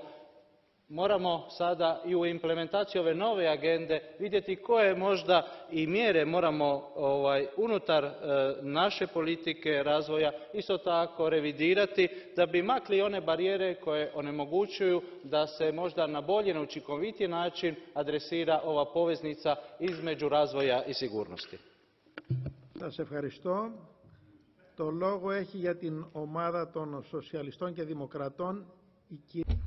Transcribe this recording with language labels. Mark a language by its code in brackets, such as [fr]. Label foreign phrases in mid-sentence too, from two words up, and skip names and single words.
[hr] Moramo sada i u implementaciji ove nove agende vidjeti koje možda i mjere moramo unutar naše politike razvoja isto tako revidirati da bi makli one barijere koje onemogućuju da se možda na bolji, na učinkovitiji način adresira ova poveznica između razvoja i sigurnosti. [el] Σας ευχαριστώ. Το λόγο έχει για την ομάδα των Σοσιαλιστών και Δημοκρατών η